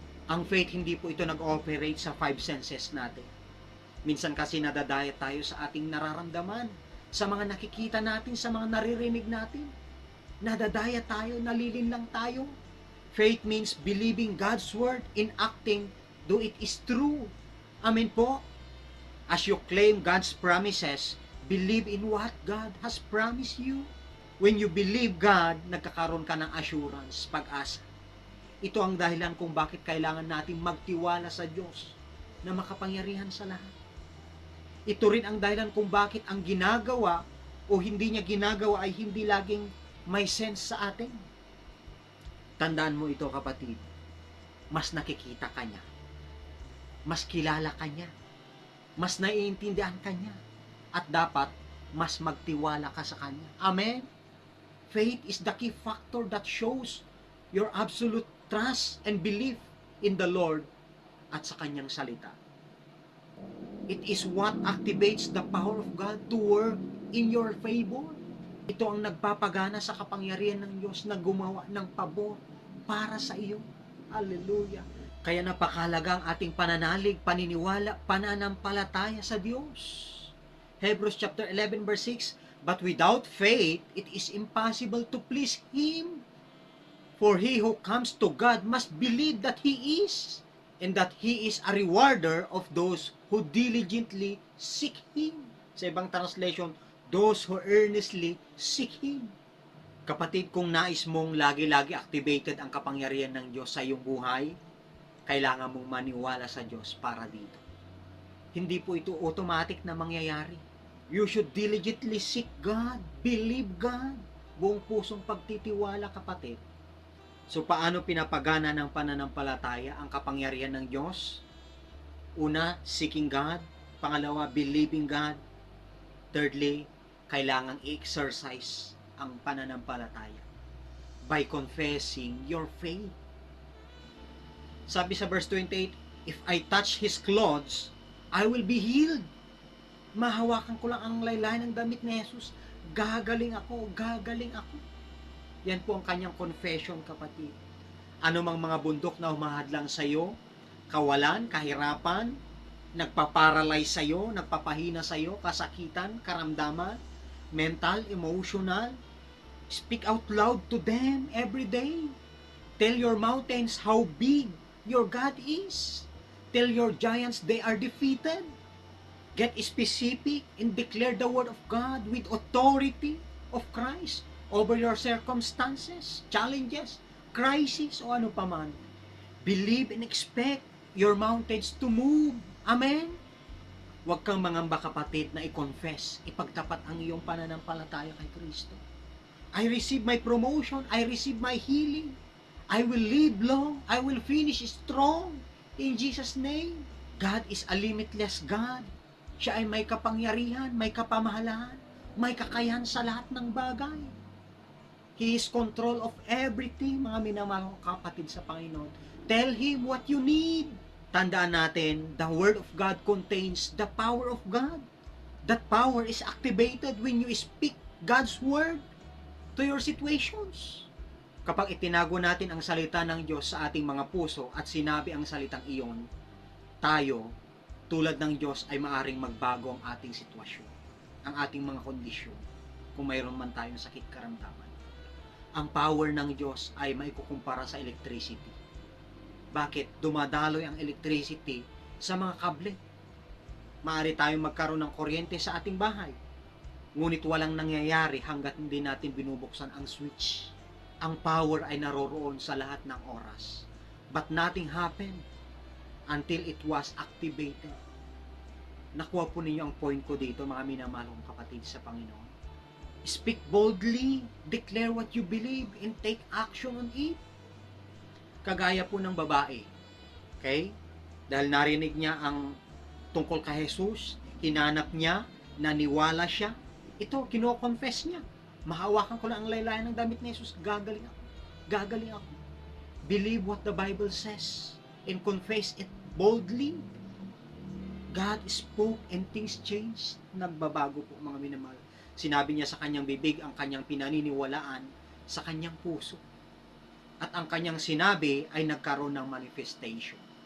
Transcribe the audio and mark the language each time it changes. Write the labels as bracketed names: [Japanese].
[Filipino] Ang faith, hindi po ito nag-operate sa 5 senses natin. Minsan kasi nadadaya tayo sa ating nararamdaman, sa mga nakikita natin, sa mga naririnig natin. Nadadaya tayo, nalilinlang tayo. [English] Faith means believing God's Word in acting, though it is true. Amen po? As you claim God's promises, believe in what God has promised you. When you believe God, [Filipino] nagkakaroon ka ng assurance, pag-asa. Ito ang dahilan kung bakit kailangan natin magtiwala sa Diyos na makapangyarihan sa lahat. Ito rin ang dahilan kung bakit ang ginagawa o hindi niya ginagawa ay hindi laging may sense sa atin. Tandaan mo ito, kapatid. Mas nakikita ka niya. Mas kilala ka niya. Mas naiintindihan ka niya. At dapat, mas magtiwala ka sa kanya. Amen? [English] Faith is the key factor that shows your absolute trust and belief in the Lord [Filipino] at sa kanyang salita. [English] It is what activates the power of God to work in your favor. [Filipino] Ito ang nagpapagana sa kapangyarihan ng Diyos na gumawa ng pabor para sa iyo. Hallelujah. Kaya napakahalaga ang ating pananalig, paniniwala, pananampalataya sa Diyos. [English] Hebrews chapter 11 verse 6, "But without faith, it is impossible to please Him. For he who comes to God must believe that He is, and that He is a rewarder of those who diligently seek Him." [Filipino] Sa ibang [English] translation, those who earnestly seek Him. [Filipino] Kapatid, kung nais mong lagi-lagi activated ang kapangyarihan ng Diyos sa iyong buhay, kailangan mong maniwala sa Diyos para dito. Hindi po ito automatic na mangyayari. [English] You should diligently seek God, believe God, [Filipino] buong pusong pagtitiwala, kapatid. So, paano pinapagana ng pananampalataya ang kapangyarihan ng Diyos? [English] Una, seeking God. Pangalawa, believing God. Thirdly, [Filipino] kailangang i-exercise ang pananampalataya [English] by confessing your faith. [Filipino] Sabi sa [English] verse 28, If I touch His clothes, I will be healed. [Filipino] Mahawakan ko lang ang laylayan ng damit ni Jesus, gagaling ako, gagaling ako. Yan po ang kanyang confession, kapatid. Ano mang mga bundok na humahadlang sa iyo, kawalan, kahirapan, nagpaparalyze sa iyo, nagpapahina sa iyo, kasakitan, karamdaman, mental, emotional, [English] speak out loud to them every day. Tell your mountains how big your God is. Tell your giants they are defeated. Get specific and declare the word of God with authority of Christ over your circumstances, challenges, crisis, [Filipino] o ano paman. [English] Believe and expect your mountains to move. Amen? [Filipino] Huwag kang mangamba, kapatid, na i-confess, ipagtapat ang iyong pananampalataya kay Kristo. [English] I receive my promotion, I receive my healing, I will live long, I will finish strong, in Jesus' name. God is a limitless God. [Filipino] Siya ay may kapangyarihan, may kapamahalaan, may kakayahan sa lahat ng bagay. [English] He is control of everything, [Filipino] mga minamahal kong kapatid sa Panginoon. [English] Tell Him what you need. [Filipino] Tandaan natin, [English] the Word of God contains the power of God. That power is activated when you speak God's Word to your situations. [Filipino] Kapag itinago natin ang salita ng Diyos sa ating mga puso at sinabi ang salitang iyon, tayo, tulad ng Diyos, ay maaring magbago ang ating sitwasyon, ang ating mga kondisyon, kung mayroon man tayong sakit karamdaman. Ang power ng Diyos ay maikukumpara sa electricity. Bakit? Dumadaloy ang electricity sa mga kable. Maaari tayong magkaroon ng kuryente sa ating bahay, ngunit walang nangyayari hanggat hindi natin binubuksan ang switch. Ang power ay naroroon sa lahat ng oras. [English] But nothing happened until it was activated. [Filipino] Nakuha po ninyo ang point ko dito, mga minamahal kong kapatid sa Panginoon. [English] Speak boldly, declare what you believe, and take action on it. [Filipino] Kagaya po ng babae. Okay? Dahil narinig niya ang tungkol kay Jesus, hinanap niya, naniwala siya, ito, kino-confess niya. Mahawakan ko lang ang laylayan ng damit ni Jesus, gagaling ako. Gagaling ako. [English] Believe what the Bible says and confess it boldly. God spoke and things changed. [Filipino] Nagbabago po, mga minamahal. Sinabi niya sa kanyang bibig ang kanyang pinaniniwalaan sa kanyang puso. At ang kanyang sinabi ay nagkaroon ng manifestation.